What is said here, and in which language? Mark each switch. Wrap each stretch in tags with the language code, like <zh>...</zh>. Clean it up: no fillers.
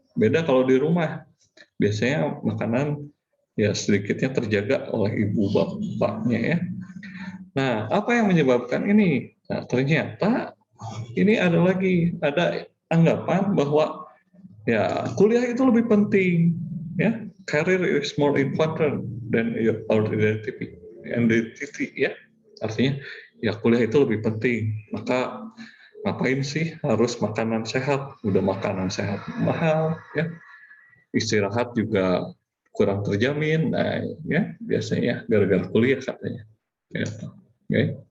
<id>Beda kalau di rumah. Biasanya makanan ya sedikitnya terjaga oleh ibu bapaknya ya. Nah, apa yang menyebabkan ini? Nah, ternyata ini ada anggapan bahwa ya kuliah itu lebih penting ya.</id> <en>Career is more important than your identity ya.</en> <id>Artinya ya kuliah itu lebih penting. Maka ngapain sih harus makanan sehat? Udah makanan sehat mahal ya. Istirahat juga kurang terjamin. Nah, ya biasanya gara-gara kuliah katanya. Ya, oke.</id>